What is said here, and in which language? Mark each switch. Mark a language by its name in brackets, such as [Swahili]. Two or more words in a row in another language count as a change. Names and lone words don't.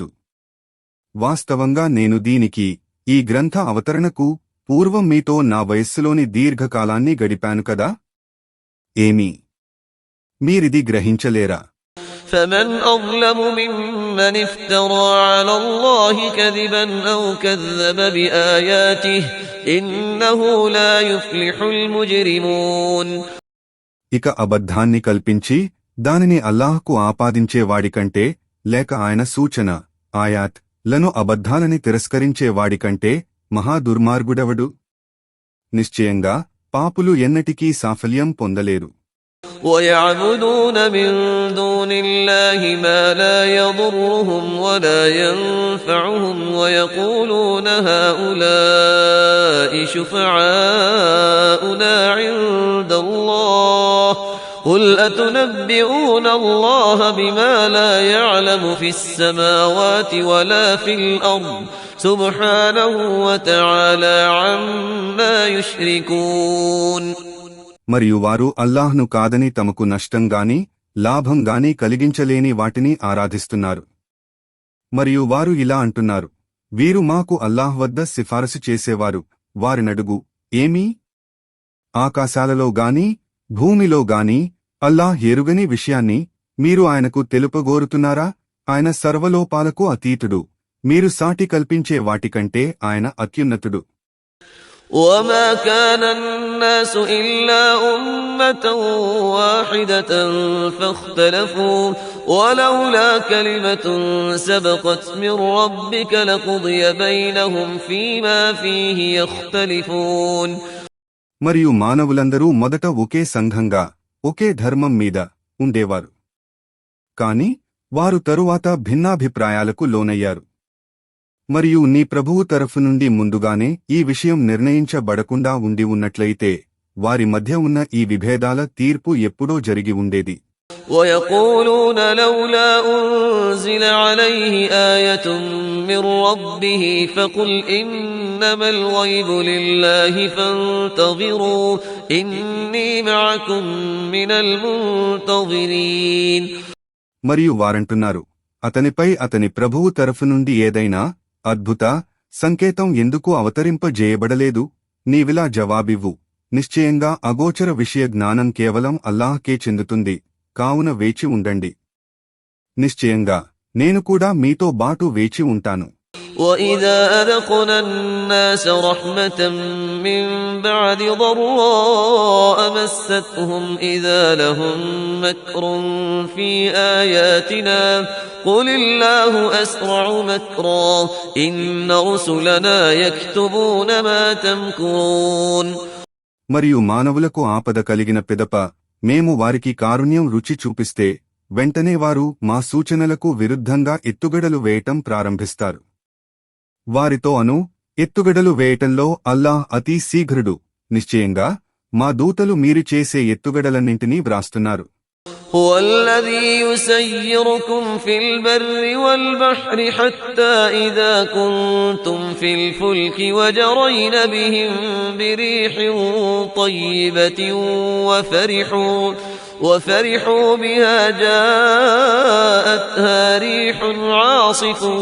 [Telugu] వాస్తవంగా నేను దీనికి, ఈ గ్రంథ అవతరణకు పూర్వం మీతో నా వయస్సులోని దీర్ఘకాలాన్ని గడిపాను కదా. ఏమీ మీరిది గ్రహించలేరా? [Arabic] فمن أظلم ممن افترى على الله كذبا أو كذب بآياته إنه لا يفلح المجرمون. [Telugu] ఇక అబద్ధాన్ని కల్పించి దానిని అల్లాహ్కు ఆపాదించేవాడికంటే, లేక ఆయన సూచన, ఆయాత్ లను అబద్ధాలని తిరస్కరించేవాడికంటే మహాదుర్మార్గుడెవడు? నిశ్చయంగా పాపులు ఎన్నటికీ సాఫల్యం పొందలేరు. [Arabic] ويعبدون من دون الله ما لا يضرهم ولا ينفعهم ويقولون هؤلاء شفعاؤنا عند الله قل أتنبئون الله بما لا يعلم في السماوات ولا في الأرض سبحانه وتعالى عما يشركون. [Telugu] మరియు వారు అల్లాహ్ను కాదని తమకు నష్టంగాని లాభంగాని కలిగించలేని వాటిని ఆరాధిస్తున్నారు. మరియు వారు ఇలా అంటున్నారు, వీరు మాకు అల్లాహ్ వద్ద సిఫారసు చేసేవారు. వారినడుగు, ఏమీ ఆకాశాలలో గాని భూమిలో గాని అల్లాహ్ ఎరుగని విషయాన్ని మీరు ఆయనకు తెలుపగోరుతున్నారా? ఆయన సర్వలోపాలకు అతీతుడు. మీరు సాటి కల్పించే వాటికంటే ఆయన అత్యున్నతుడు. [Arabic] وما كان الناس إلا أمة واحدة فاختلفوا ولولا كلمة سبقت من ربك لقضي بينهم فيما فيه يختلفون. [Telugu] మరియు మానవులందరూ మొదట ఒకే సంఘంగా ఒకే ధర్మం మీద ఉండేవారు. కాని వారు తరువాత భిన్నాభిప్రాయాలకు లోనయ్యారు. మరియు నీ ప్రభువు తరఫు నుండి ముందుగానే ఈ విషయం నిర్ణయించబడకుండా ఉండి ఉన్నట్లయితే వారి మధ్య ఉన్న ఈ విభేదాల తీర్పు ఎప్పుడో జరిగి ఉండేది. [Arabic] وَيَقُولُونَ لَوْلَا أُنزِلَ عَلَيْهِ آيَةٌ مِّن رَّبِّهِ فَقُلْ إِنَّمَا الْغَيْبُ لِلَّهِ فَانتَظِرُوا إِنِّي مَعَكُم مِّنَ الْمُنتَظِرِينَ. [Telugu] మరియు వారంటున్నారు, అతనిపై అతని ప్రభువు తరఫు నుండి ఏదైనా అద్భుత సంకేతం ఎందుకు అవతరింపజేయబడలేదు? నీవిలా జవాబివ్వు, నిశ్చయంగా అగోచర విషయ జ్ఞానం కేవలం అల్లాహ్కే చెందుతుంది, కావున వేచి ఉండండి. నిశ్చయంగా నేను కూడా మీతో బాటు వేచి ఉంటాను. [Arabic] وَإِذَا أَذَقْنَا النَّاسَ رَحْمَةً مِّن بَعْدِ ضَرَّاءَ مَسَّتْهُمْ إِذَا لَهُم مَّكْرٌ فِي آيَاتِنَا قُلِ اللَّهُ أَسْرَعُ مَكْرًا إِنَّ رُسُلَنَا يَكْتُبُونَ مَا تَمْكُرُونَ. [Telugu] మరియు మానవులకు ఆపద కలిగిన పిదప మేము వారికి కారుణ్యం రుచి చూపిస్తే వెంటనే వారు మా సూచనలకు విరుద్ధంగా ఎత్తుగడలు వేయటం ప్రారంభిస్తారు. వారితో ఎత్తుగడలు వేయటంలో అల్లాహ్ అతి శీఘ్రుడు. నిశ్చయంగా మా దూతలు మీరు చేసే ఎత్తుగడలన్నింటినీ వ్రాస్తున్నారు. [Arabic] هو الذي يسيركم في البر والبحر حتى إذا كنتم في الفلك وجرين بهم بريح طيبة وفرحوا بها جاءتها ريح عاصف